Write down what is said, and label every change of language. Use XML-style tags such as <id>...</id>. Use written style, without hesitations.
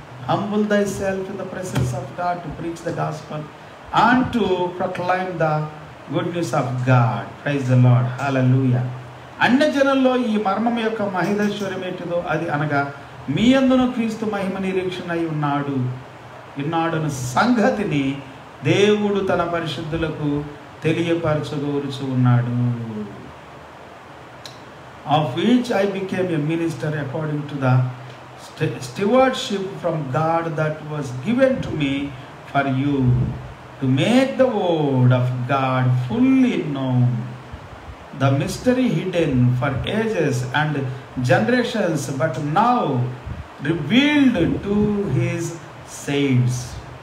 <en>Humble thyself in the presence of God to preach the gospel and to proclaim the good news of God. Praise the Lord. Hallelujah.</en> <te>అన్య జనుల్లో ఈ మర్మం యొక్క మహిదైశ్వర్యం ఏంటిదో అది అనగా మీ యందును క్రీస్తు మహిమ నిరీక్షణ అయి ఉన్నాడను సంగతిని దేవుడు తన పరిశుద్ధులకు తెలియపరచగోరుచు ఉన్నాడు.</te> <en>Of which I became a minister according to the stewardship from God that was given to me for you, to make the word of God fully known, the mystery hidden for ages and generations, but now revealed to his saints.</en>